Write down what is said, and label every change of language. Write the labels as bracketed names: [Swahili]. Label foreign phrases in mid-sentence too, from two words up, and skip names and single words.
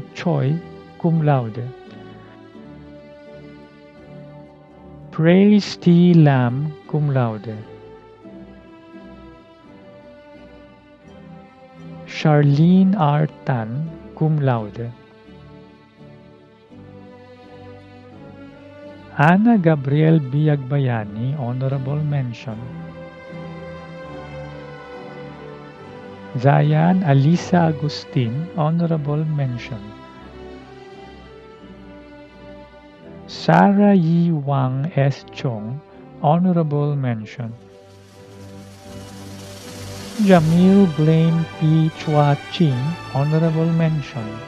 [English] Choi, cum laude. Praise T. Lam, cum laude. Charlene R. Tan, cum laude. Ana Gabriel B. Agbayani, honorable mention. Zayan Alisa Agustin, honorable mention. Sarah Yi Wang S. Chong, honorable mention. Jamil Blaine P. Chua Ching, honorable mention.